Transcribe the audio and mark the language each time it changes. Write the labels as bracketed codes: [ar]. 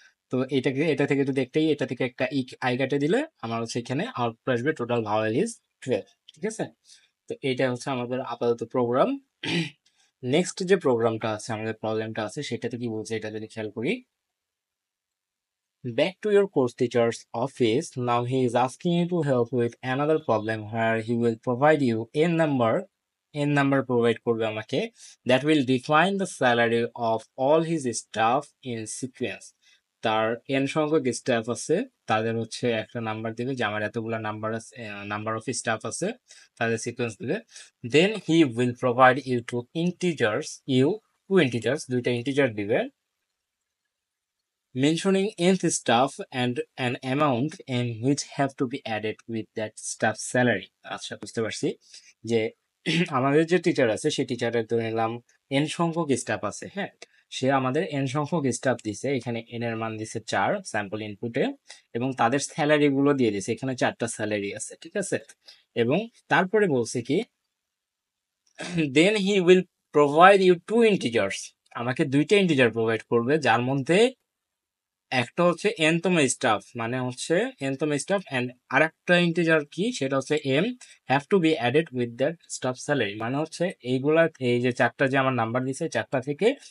[bn] তো এটা থেকে যদি একটাই, এটা থেকে একটা আই কাটে দিলে আমার হচ্ছে এখানে আউটপুট আসবে [en] total vowel is 12, [bn] ঠিক আছে। তো এইটা হচ্ছে আমাদের আপাতত প্রোগ্রাম। নেক্সট যে প্রোগ্রামটা আছে, আমাদের প্রবলেমটা আছে, সেটাতে কি বলছে এটা যদি খেয়াল করি। [en] Back to your course teacher's office. Now he is asking you to help with another problem where he will provide you n number [bn] provide করবে আমাকে, [en] that will define the salary of all his staff in sequence. [bn] তার n সংখ্যক staff আছে, তাদের হচ্ছে একটা number দিবে যে আমার এতগুলা নাম্বার আছে, নাম্বার অফ স্টাফ আছে, তাদের সিকোয়েন্স দিবে। [en] Then he will provide you two integers, [bn] দুইটা ইন্টিজার দিবে, [en] mentioning nth staff and an amount in which have to be added with that staff salary. [bn] আচ্ছা বুঝতে পারছি যে আমাদের যে টিচার আছে সেই টিচারের ধরে নিলাম n সংখ্যক স্টাফ আছে, হ্যাঁ, সে আমাদের n সংখ্যক স্টাফ দিছে, এখানে n এর মান দিছে 4 স্যাম্পল ইনপুটে, এবং তাদের স্যালারি গুলো দিয়ে দিছে, এখানে 4টা স্যালারি আছে, ঠিক আছে। এবং তারপরে বলছে কি, [en] then he will provide you two integers, [bn] আমাকে দুইটা ইন্টিজার প্রোভাইড করবে, যার মধ্যে একটা হচ্ছে এনতম স্টাফ, মানে হচ্ছে এনতম স্টাফ, এন্ড আরেকটা ইন্টিজার কি সেটা হচ্ছে M, [en] have to be added with that staff salary, [bn] মানে হচ্ছে এইগুলা, এই যে 4টা যে আমার নাম্বার দিছে 4টা থেকে